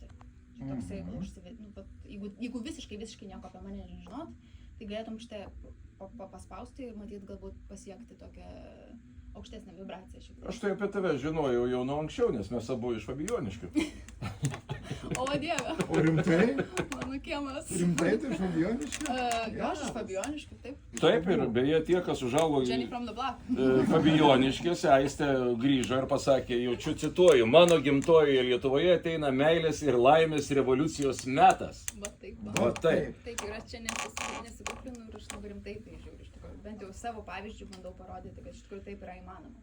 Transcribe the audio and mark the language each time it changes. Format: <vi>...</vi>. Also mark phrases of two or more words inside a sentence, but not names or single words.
<lt>Toksai, jeigu visiškai nieko apie mane nežinot, tai galėtum šitą paspausti ir matyt galbūt pasiekti tokią aukštesnę vibraciją. Aš tai apie tave žinojau jau nuo anksčiau, nes mes abu iš Fabijoniškių. O Dieve, O rimtai? mano kiemas. Rimtai tai iš Fabijoniškių? Aš iš Fabijoniškių, taip. Taip, ir beje tie, kas užaugo</lt> <en>Jenny from the block.</en> <lt>Fabijoniškėse, Aistė grįžo ir pasakė, jaučiu cituoju, mano gimtojoje Lietuvoje ateina meilės ir laimės revoliucijos metas. Va taip. Va taip. Taip, ir aš čia nesikuklinu ir aš labai rimtai tai žiūriu iš tikrųjų. Bent jau savo pavyzdžių bandau parodyti, kad iš tikrųjų taip yra įmanoma.</lt>